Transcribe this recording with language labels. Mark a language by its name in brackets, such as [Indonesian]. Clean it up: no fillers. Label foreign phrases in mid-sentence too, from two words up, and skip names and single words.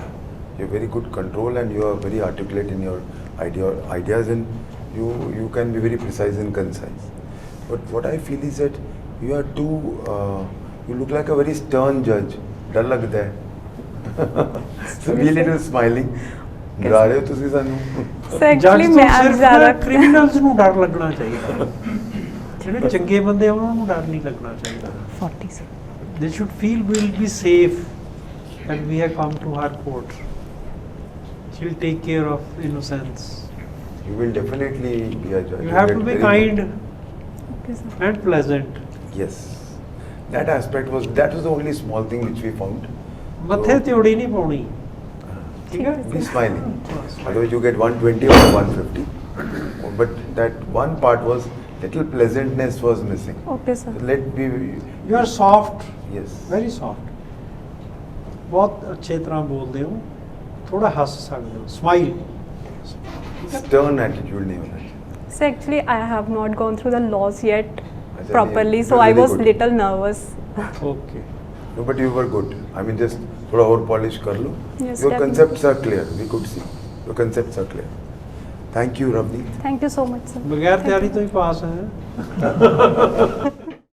[English] You have very good control and you are very articulate in your ideas and you can be very precise and concise. But what I feel is that you are too, you look like a very stern judge. [Hindi] डर लगता है. [English] So be a little smiling. [Hindi] डरा रहे हो [Punjabi] ਤੁਸੀਂ ਸਾਨੂੰ? [English] So actually, [Punjabi] ਜੱਜ ਤੋਂ [Hindi] मैं अब [Punjabi] ਸਿਰਫ [Hindi] ज़्यादा [Punjabi] ਕ੍ਰਿਮੀਨਲਸ ਨੂੰ ਡਰ ਲੱਗਣਾ ਚਾਹੀਦਾ ਜਿਹੜੇ ਚੰਗੇ ਬੰਦੇ ਆ ਉਹਨਾਂ ਨੂੰ ਡਰ ਨਹੀਂ ਲੱਗਣਾ ਚਾਹੀਦਾ [English] 40 sir. they should feel we will be safe and we have come to her court. She'll take care of innocence. You will definitely be a judge. You have to get be very kind Okay, sir. and pleasant. Yes. That aspect was, that was the only small thing which we found. [Punjabi] ਮੱਥੇ ਤਿਉੜੀ ਨਹੀਂ ਪਾਉਣੀ ਠੀਕ ਹੈ [English] Be smiling. Otherwise you get 120 or 150. But that one part was, little pleasantness was missing. Okay, sir. So let me, you are soft, yes. very soft. [Punjabi] ਬਹੁਤ ਅੱਛੇ ਤਰ੍ਹਾਂ ਬੋਲਦੇ ਹੋ ਥੋੜਾ ਹੱਸ ਸਕਦੇ ਹੋ ਸਮਾਈਲ [English] Stern attitude [Hindi] नहीं होना चाहिए. [English] So actually, I have not gone through the laws yet [Hindi] अच्छा, [English] properly, [Hindi] ये [English] so I very was good. little nervous. ਓਕੇ No, but you were good. I mean, just [Hindi] थोड़ा और polish कर लो. [English] Yes, Your definitely. concepts are clear. We could see. Your concepts are clear. Thank you, Ravneet. Thank you so much, sir. [Punjabi] ਬਗੈਰ [English] Thank [Punjabi] ਤਿਆਰੀ [English] you. [Punjabi] ਤੋਂ ਹੀ ਪਾਸ ਹੈ